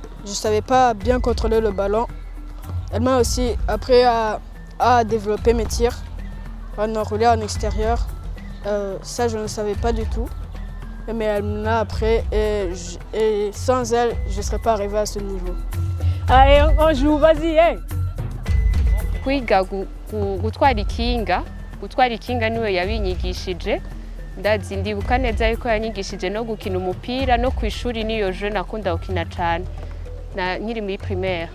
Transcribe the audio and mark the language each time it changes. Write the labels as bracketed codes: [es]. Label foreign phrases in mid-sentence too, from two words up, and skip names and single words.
[fr] Je ne savais pas bien contrôler le ballon. Elle m'a aussi appris à développer mes tirs, en enrouler en extérieur. Ça, je ne savais pas du tout. Mais elle m'a appris et sans elle, je ne serais pas arrivée à ce niveau. Allez, on joue, vas-y, hey. [rw] Kwiga gutwara ikinga niwe yabinyigishije. Ndazi ndibuka neza yuko yanyigishije no gukina umupira no kwishuri niyo je nakunda gukina cyane. Na nkiri muri primaire.